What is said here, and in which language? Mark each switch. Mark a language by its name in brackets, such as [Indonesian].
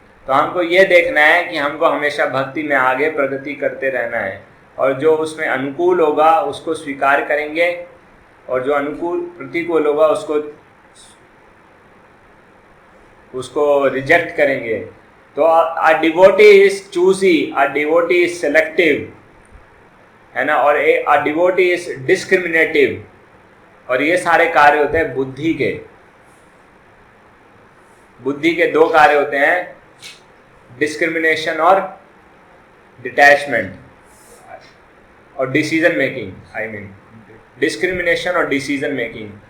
[Hindi] तो हमको ये देखना है कि हमको हमेशा भक्ति में आगे प्रगति करते रहना है और जो उसमें अनुकूल होगा उसको स्वीकार करेंगे और जो प्रतिकूल होगा उसको रिजेक्ट करेंगे। [English] तो a devotee is choosy, a devotee is selective, [Hindi] है ना, [English] और a devotee is discriminative, [Hindi] और ये सारे कार्य होते हैं बुद्धि के। बुद्धि के दो कार्य होते हैं, डिस्क्रिमिनेशन और डिटैचमेंट और decision making, I mean discrimination और डिसीजन मेकिंग।